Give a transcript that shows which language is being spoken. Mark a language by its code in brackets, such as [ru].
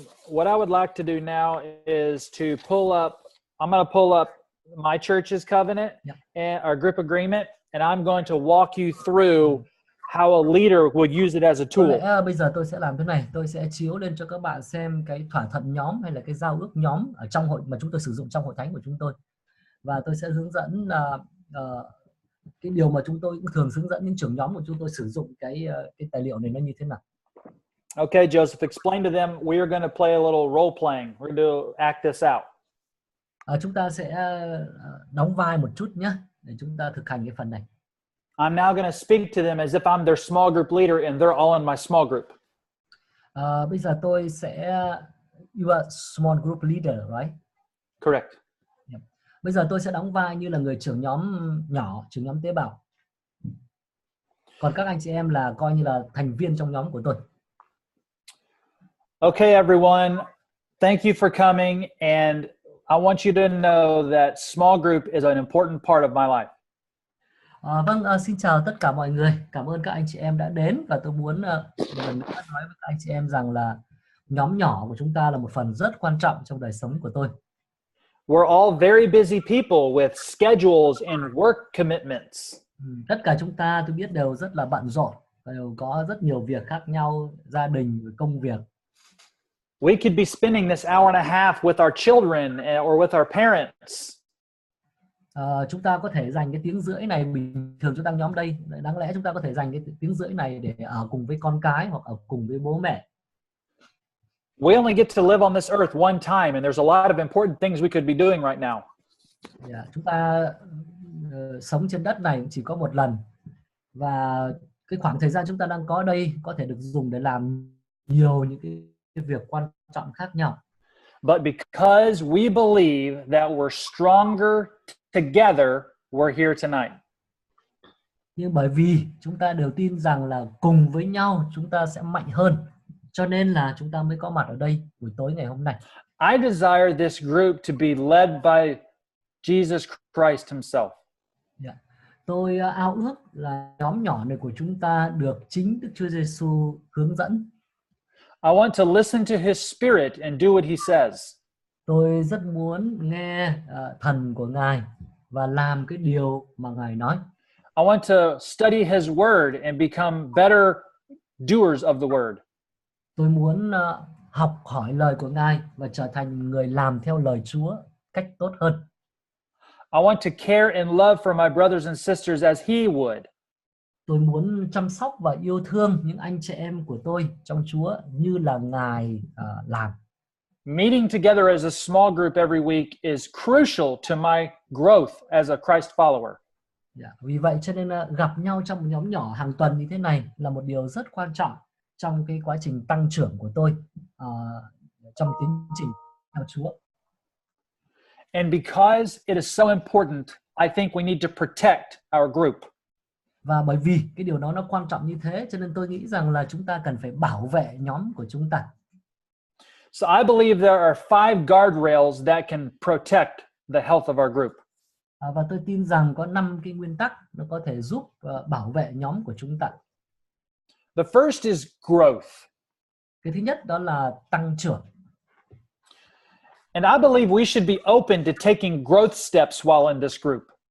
[en] What I would like to do now is to I'm going to pull up my church's covenant and our group agreement, and I'm going to walk you through how a leader would use it as a tool. [vi] Bây giờ tôi sẽ làm thế này, tôi sẽ chiếu lên cho các bạn xem cái thỏa thuận nhóm hay là cái giao ước nhóm ở trong hội mà chúng tôi sử dụng trong hội thánh của chúng tôi, và tôi sẽ hướng dẫn cái điều mà chúng tôi cũng thường hướng dẫn những trưởng nhóm của chúng tôi sử dụng cái tài liệu này nó như thế nào. [en] Okay, Joseph, explain to them. We are going to play a little role playing. We're going to act this out. [vi] Chúng ta sẽ đóng vai một chút nhé, để chúng ta thực hành cái phần này. [en] I'm now going to speak to them as if I'm their small group leader and they're all in my small group. [vi] Bây giờ tôi sẽ [en] you are small group leader, right? Correct. Yeah. [vi] Bây giờ tôi sẽ đóng vai như là người trưởng nhóm nhỏ, trưởng nhóm tế bào. Còn các anh chị em là coi như là thành viên trong nhóm của tôi. [en] Okay, everyone. Thank you for coming, and I want you to know that small group is an important part of my life. [vi] Xin chào tất cả mọi người. Cảm ơn các anh chị em đã đến, và tôi muốn một lần nữa nói với các anh chị em rằng là nhóm nhỏ của chúng ta là một phần rất quan trọng trong đời sống của tôi. [en] We're all very busy people with schedules and work commitments. [vi] Tất cả chúng ta tôi biết đều rất là bận rộn, đều có rất nhiều việc khác nhau, gia đình, công việc. [en] We could be spending this hour and a half with our children or with our parents. [vi] Chúng ta có thể dành cái tiếng rưỡi này, bình thường chúng ta nhóm đây, đáng lẽ chúng ta có thể dành cái tiếng rưỡi này để ở cùng với con cái hoặc ở cùng với bố mẹ. [en] We only get to live on this earth one time, and there's a lot of important things we could be doing right now. [vi] Chúng ta sống trên đất này chỉ có một lần, và cái khoảng thời gian chúng ta đang có đây có thể được dùng để làm nhiều những cái việc quan trọng khác nhau. [en] But because we believe that we're stronger together, we're here tonight. [vi] Nhưng bởi vì chúng ta đều tin rằng là cùng với nhau chúng ta sẽ mạnh hơn, cho nên là chúng ta mới có mặt ở đây buổi tối ngày hôm nay. [en] I desire this group to be led by Jesus Christ himself. [vi] Tôi ao ước là nhóm nhỏ này của chúng ta được chính Đức Chúa Giêsu hướng dẫn. [en] I want to listen to his spirit and do what he says. [vi] Tôi rất muốn nghe thần của Ngài và làm cái điều mà Ngài nói. [en] I want to study his word and become better doers of the word. [vi] Tôi muốn học hỏi lời của Ngài và trở thành người làm theo lời Chúa cách tốt hơn. [en] I want to care and love for my brothers and sisters as he would. [vi] Tôi muốn chăm sóc và yêu thương những anh chị em của tôi trong Chúa như là Ngài làm. [en] Meeting together as a small group every week is crucial to my growth as a Christ follower. [vi] Vì vậy cho nên gặp nhau trong một nhóm nhỏ hàng tuần như thế này là một điều rất quan trọng trong cái quá trình tăng trưởng của tôi trong tiến trình theo Chúa. [en] And because it is so important, I think we need to protect our group. [vi] Và bởi vì cái điều đó nó quan trọng như thế, cho nên tôi nghĩ rằng là chúng ta cần phải bảo vệ nhóm của chúng ta. [en] So I believe there are 5 guardrails that can protect the health of our group. [vi] Và tôi tin rằng có 5 cái nguyên tắc nó có thể giúp bảo vệ nhóm của chúng ta. [en] The first is growth. [vi] Cái thứ nhất đó là tăng trưởng. [en] And I believe we should be open to taking growth steps while in this group.